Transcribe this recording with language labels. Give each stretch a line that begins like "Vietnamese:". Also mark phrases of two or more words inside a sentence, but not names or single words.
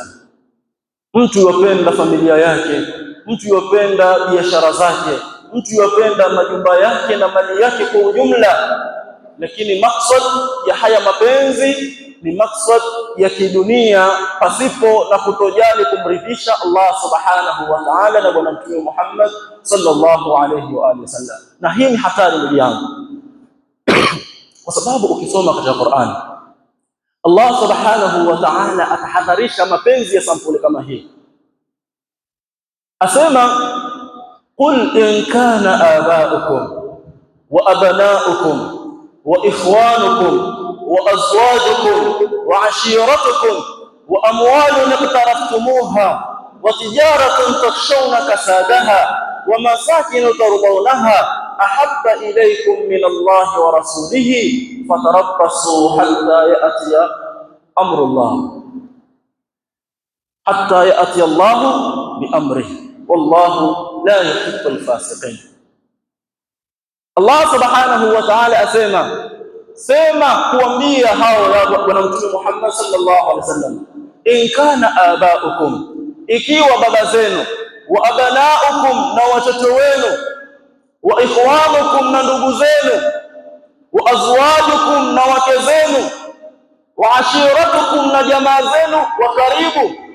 Swahili: Mtu yupenda familia yake, mtu yupenda biashara zake, mtu yupenda majumba yake na mali yake kwa ujumla, lakini maksad ya haya mapenzi ni maksad ya kidunia, pasipo na kutojali kumridhisha Allah
Arabic: سبحانه وتعالى
Swahili: na Bwana Mtume Muhammad
Arabic: صلى الله عليه وعلى آله وسلم.
Swahili: Na hii ni hatari ndugu yangu, kwa sababu ukisoma katika Qur'an, Allah
Arabic: سبحانه وتعالى
Swahili: atahadharisha mapenzi ya sampuli kama hii. Asema,
Arabic: قل إن كان آباؤكم وأبناؤكم وإخوانكم و أزواجكم وعشيرتكم وأموال اقترفتموها وتجارة تخشون كسادها ومساكن ترضونها أحب إليكم من الله ورسوله فتربصوا حتى يأتي أمر الله حتى يأتي الله بأمره والله لا يحب الفاسقين.
Swahili: Allah
Arabic: سبحانه وتعالى
Swahili: asema, sema kuambia hao ya bwana Mtume Muhammad
Arabic: صلى الله عليه وسلم, إن كان آباؤكم,
Swahili: ikiwa baba zenu,
Arabic: وأبناؤكم,
Swahili: na watoto wenu,
Arabic: وإخوانكم,
Swahili: na ndugu zenu,
Arabic: وأزواجكم,
Swahili: na wake zenu,
Arabic: وعشيرتكم,
Swahili: na jamaa zenu wa karibu,